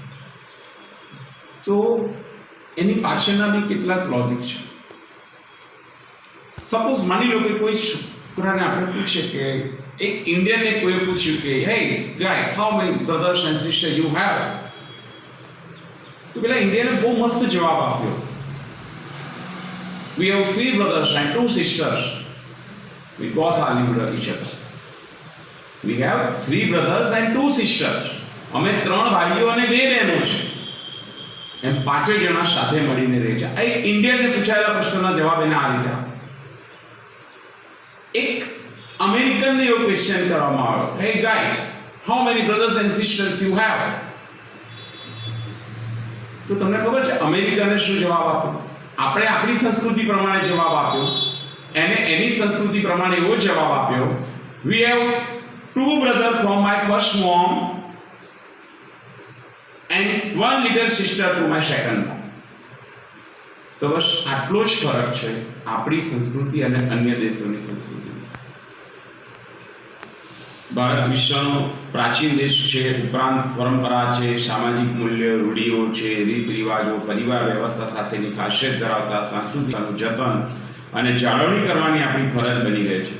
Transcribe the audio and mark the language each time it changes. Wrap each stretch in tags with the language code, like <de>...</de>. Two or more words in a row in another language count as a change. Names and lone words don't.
<gu>તો એની પાછળના બી કેટલાક લોજિક છે. સપોઝ માની લો કે કોઈ છોકરાને આપણે પૂછે કે એક ઇન્ડિયનને કોઈ પૂછ્યું કે</gu> <en>Hey guy, how many brothers and sister you have?</en> <gu>તો પેલા ઇન્ડિયને બહુ મસ્ત જવાબ આપ્યો.</gu> <en>We have 3 brothers and 2 sisters. We both are lived with each other. We have 3 brothers and 2 sisters.</en> <gu>અમે 3 ભાઈઓ અને 2 બહેનો છે. એમ 5 જણા સાથે મળીને રહે છે. આ એક ઇન્ડિયનને પૂછાયેલા પ્રશ્નનો જવાબ એને આ રીતે આપ્યો. એક અમેરિકનને એવો ક્વેશ્ચન કરવામાં આવ્યો,</gu> <en>Hey guys, how many brothers and sisters you have?</en> <gu>તો તમને ખબર છે અમેરિકને શું જવાબ આપ્યો? આપણે આપણી સંસ્કૃતિ પ્રમાણે જવાબ આપ્યો,</gu> <en>એને એની સંસ્કૃતિ પ્રમાણે એવો જવાબ આપ્યો, We have 2 brothers from my first mom and 1 little sister to my second mom.</en> <gu>તો બસ આટલો જ ફરક છે આપણી સંસ્કૃતિ અને અન્ય દેશોની સંસ્કૃતિ. ભારત વિશ્વનો પ્રાચીન દેશ છે, ઉપરાંત પરંપરા છે, સામાજિક મૂલ્ય, રૂઢિઓ છે, રીત રિવાજો, પરિવાર વ્યવસ્થા સાથેની ખાસિયત ધરાવતા સાંસ્કૃતિકનું જતન અને જાળવણી કરવાની આપણી ફરજ બની રહી છે.</gu>